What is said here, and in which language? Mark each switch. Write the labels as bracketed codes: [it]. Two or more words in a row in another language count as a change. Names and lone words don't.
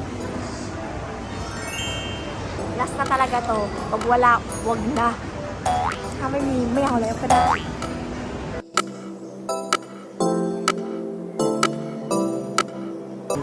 [tl] last na talaga to pag wala wag na [th] ไม่เอาแล้วก็ได้ [tl] Ito